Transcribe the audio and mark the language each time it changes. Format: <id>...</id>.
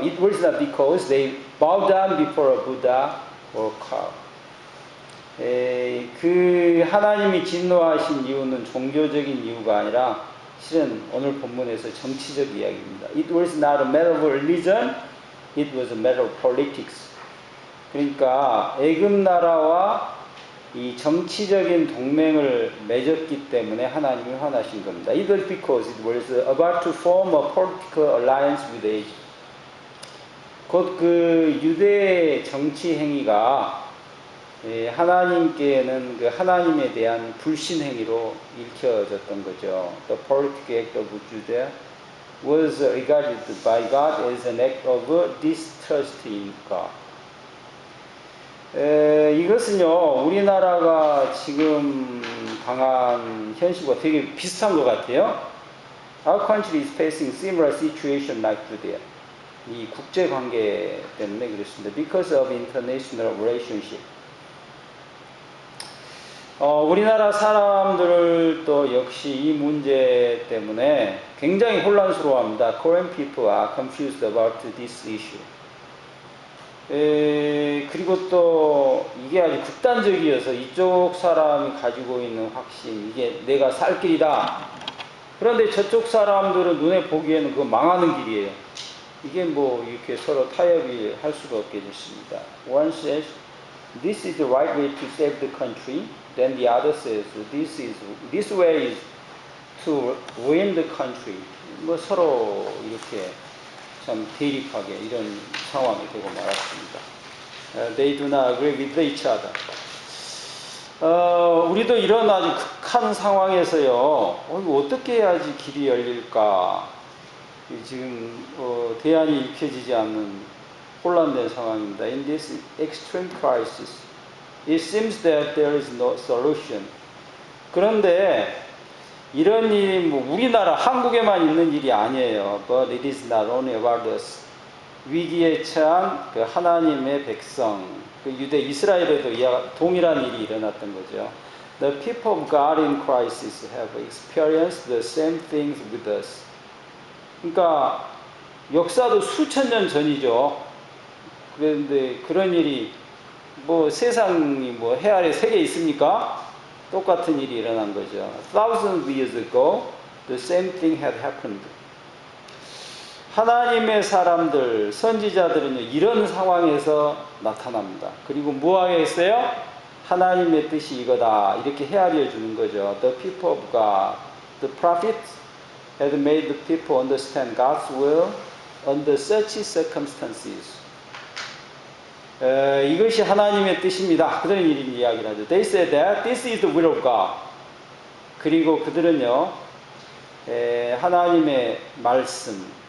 <en>It was not because they bowed down before a Buddha or cow.</en> <ko>그 하나님이 진노하신 이유는 종교적인 이유가 아니라 실은 오늘 본문에서 정치적 이야기입니다.</ko> <en>It was not a matter of religion, it was a matter of politics.</en> <ko>그러니까 애굽 나라와 이 정치적인 동맹을 맺었기 때문에 하나님이 화나신 겁니다.</ko> <en>It was because it was about to form a political alliance with Egypt.</en> <ko>곧 그 유대의 정치 행위가 하나님께는 그 하나님에 대한 불신 행위로 읽혀졌던 거죠.</ko> <en>The political act of Judah was regarded by God as an act of distrust in God.</en> <ko>이것은요, 우리나라가 지금 당한 현실과 되게 비슷한 것 같아요.</ko> <en>Our country is facing similar situation like Judea.</en> <ko>이 국제 관계 때문에 그렇습니다.</ko> <en>Because of international relationship.</en> <ko>우리나라 사람들도 역시 이 문제 때문에 굉장히 혼란스러워합니다.</ko> <en>Korean people are confused about this issue.</en> <ko>그리고 또 이게 아주 극단적이어서 이쪽 사람이 가지고 있는 확신, 이게 내가 살 길이다. 그런데 저쪽 사람들은 눈에 보기에는 그거 망하는 길이에요. 이게 뭐 이렇게 서로 타협이 할 수가 없게 됐습니다.</ko> <en>One says, this is the right way to save the country. Then the other says, this way is to ruin the country.</en> <ko>뭐 서로 이렇게 참 대립하게 이런 상황이 되고 말았습니다.</ko> <en>They do not agree with each other.</en> <ko>우리도 이런 아주 극한 상황에서요, 이거 어떻게 해야지 길이 열릴까? 지금 대안이 익혀지지 않는 혼란된 상황입니다.</ko> <en>In this extreme crisis, it seems that there is no solution.</en> <ko>그런데 이런 일이 뭐 우리나라 한국에만 있는 일이 아니에요.</ko> <en>But it is not only about us.</en> <ko>위기에 처한 그 하나님의 백성, 그 유대 이스라엘에도 동일한 일이 일어났던 거죠.</ko> <en>The people of God in crisis have experienced the same things with us.</en> <ko>그러니까 역사도 수천 년 전이죠. 그런데 그런 일이 뭐 세상이 뭐 해 아래 세 개 있습니까? 똑같은 일이 일어난 거죠.</ko> <en>Thousands of years ago, the same thing had happened.</en> <ko>하나님의 사람들, 선지자들은요, 이런 상황에서 나타납니다. 그리고 뭐 하겠어요? 하나님의 뜻이 이거다. 이렇게 헤아려 주는 거죠.</ko> <en>The people of God, the prophets had made the people understand God's will under such circumstances.</en> <ko>이것이 하나님의 뜻입니다. 그들은 이런 이야기를 하죠.</ko> <en>They said that this is the will of God.</en> <ko>그리고 그들은요, 하나님의 말씀,</ko>